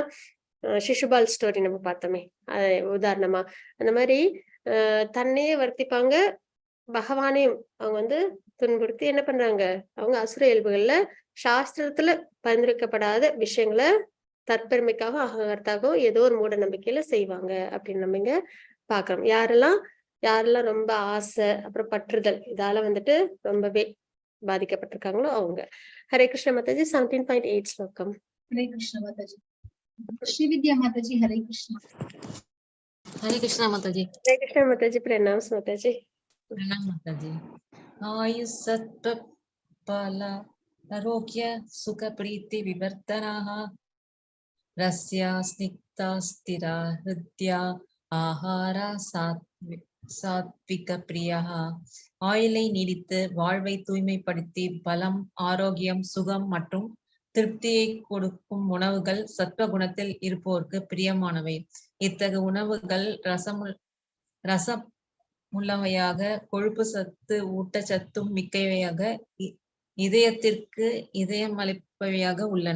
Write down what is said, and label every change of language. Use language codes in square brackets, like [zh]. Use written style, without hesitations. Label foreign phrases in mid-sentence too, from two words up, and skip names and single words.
[ta] சிசுபால் ஸ்டோரி நம்ம பார்த்தோமே, உதாரணமா அந்த மாதிரி தன்னையே வர்த்திப்பாங்க, பகவானையும் அவங்க வந்து துன்புறுத்தி என்ன பண்றாங்க, அவங்க அசுர இயல்புகள்ல சாஸ்திரத்துல பரிந்துரைக்கப்படாத விஷயங்களை தற்பெருமைக்காக அகங்காரத்தாகவும் ஏதோ ஒரு மூட நம்பிக்கையில செய்வாங்க அப்படின்னு நம்ம இங்க பாக்குறோம். யாரெல்லாம் ரொம்ப ஆசை அப்புறம் பற்றுதல் இதால வந்துட்டு ரொம்பவே பாதிக்கப்பட்டிருக்காங்களோ அவங்க. ஹரே கிருஷ்ண மாதாஜி. 17.8 ஸ்லோகம். ஹரே கிருஷ்ண மாதாஜி. ஸ்ரீவித்யா மாதாஜி ஹரே கிருஷ்ணா. [hi] हरे कृष्णा माता जी। [ta] ஹரே கிருஷ்ண மாதாஜி. பிரணாம் மாதாஜி. [hi] प्रणाम माता जी। [sa] आयुः सत्त्व बल आरोग्य सुख प्रीति विवर्धनाः रस्या स्निग्धा स्थिरा हृदया आहारा सात्त्विक प्रियाः. [ta] ஆயுளை நீடித்து வாழ்வை தூய்மைப்படுத்தி பலம், ஆரோக்கியம், சுகம் மற்றும் திருப்தியை கொடுக்கும் உணவுகள் சத்வகுணத்தில் இருப்போருக்கு பிரியமானவை. இத்தகைய உணவுகள் ரசமுள்ளவையாக, கொழுப்பு சத்து ஊட்டச்சத்தும் மிக்கவையாக, இதயத்திற்கு இதயமளிப்பவையாக உள்ளன.